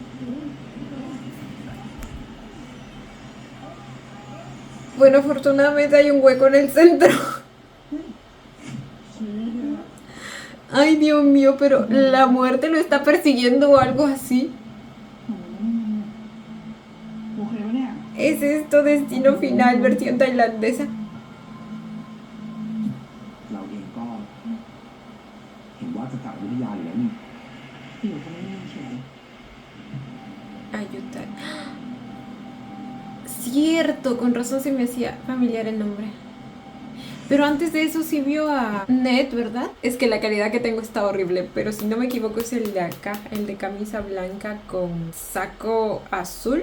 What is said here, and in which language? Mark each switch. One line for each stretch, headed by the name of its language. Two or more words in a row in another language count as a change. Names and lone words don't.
Spanish: Bueno, afortunadamente hay un hueco en el centro. Ay, Dios mío, pero la muerte lo está persiguiendo o algo así.
Thai: โอเคปะเนี่ย
Spanish: ¿Es esto Destino Final versión tailandesa?
Thai: เราเองก็เห็นว่าจะกลับวิทยาอยู่แล้วนี่ อยู่ก็ไม่น่าเฉย
Spanish: Ayudar. Cierto, con razón se me hacía familiar el nombre. Pero antes de eso sí vio a Ned, ¿verdad? Es que la calidad que tengo está horrible, pero si no me equivoco es el de acá, el de camisa blanca con saco azul.